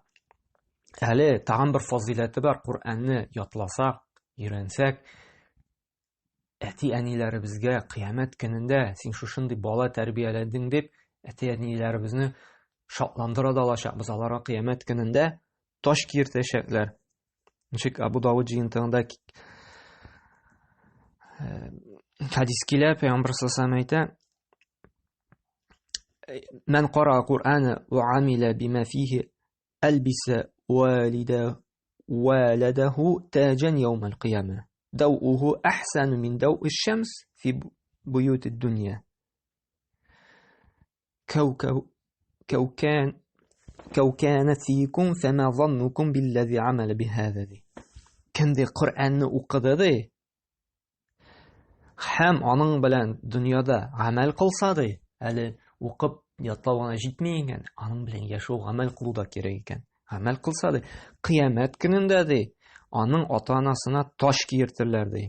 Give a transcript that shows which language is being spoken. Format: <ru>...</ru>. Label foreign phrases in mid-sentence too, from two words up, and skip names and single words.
<tt>Әле тагын бер фазиләте бар. Коръәнне ятласак, өйрәнсәк, әти-әниләребезгә кыямәт көнендә син шушындый бала тәрбияләдең дип, әти-әниләребезне шатландыра да алачакбыз. Аларга кыямәт көнендә таш киертәчәкләр. Ничек Абу Дауд җыентыгында хадис килә, Пәйгамбер</tt> <ar>صلى الله عليه وسلم әйтә: "من قرأ القرآن وعمل بما فيه ألبس والده تاجا يوم القيامة. ضوؤه أحسن من ضوء الشمس في بيوت الدنيا. كان فيكم فما ظنكم بالذي عمل بهذا."</ar> <tt>Кемде Коръәнне укыды ди, һәм аның белән дөньяда гамәл кылса ди, әле укып ятлауга җитми икән, аның белән яшәү, гамәл кылу да кирәк икән. Гамәл кылса ди, кыямәт көнендә ди, аның ата-анасына таш киертерләр ди.</tt>